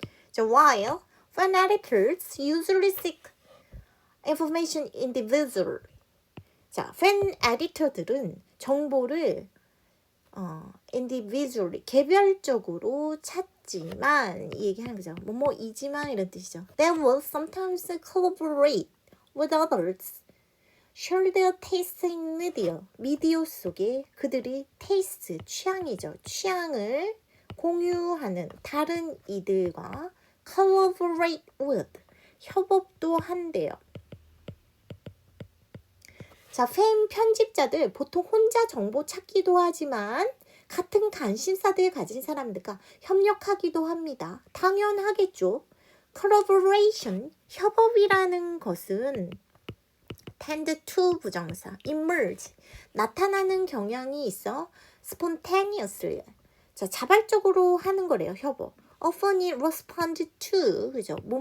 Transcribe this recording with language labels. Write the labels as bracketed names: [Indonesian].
[English] 자, while fan editors usually seek information individually. [Korean] 자, 팬 에디터들은 정보를 individually 개별적으로 찾지만 얘기하는 거죠. 뭐이지만 이런 뜻이죠. [English] They will sometimes collaborate with others. share their taste in [Korean] 미디어 속에 그들이 [English] taste, [Korean] 취향이죠. 취향을 공유하는 다른 이들과 [English] collaborate with, [Korean] 협업도 한대요. 자, 팬 편집자들 보통 혼자 정보 찾기도 하지만 같은 관심사들 가진 사람들과 협력하기도 합니다. 당연하겠죠. collaboration, 협업이라는 것은 [English] tend to [Korean] 부정사, emerge, 나타나는 경향이 있어 spontaneously, 자, 자발적으로 하는 거래요. 협업. [English] often respond to, 그죠?